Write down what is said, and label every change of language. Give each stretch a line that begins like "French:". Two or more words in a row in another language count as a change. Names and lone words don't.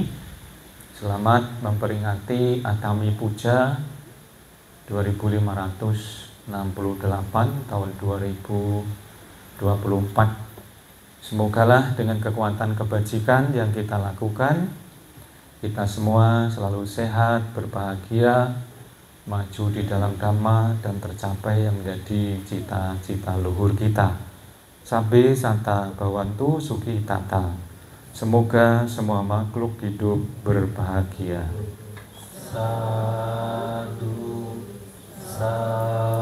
Indonesian: Selamat memperingati Atami Puja 2568 tahun 2024. Semogalah dengan kekuatan kebajikan yang kita lakukan, kita semua selalu sehat, berbahagia, maju di dalam Dhamma, dan tercapai yang menjadi cita-cita luhur kita.
Pali: Sabbe santa bhavantu sukhi tata.
Indonesian: Semoga semua makhluk hidup berbahagia.
Pali: Sadhu, sadhu.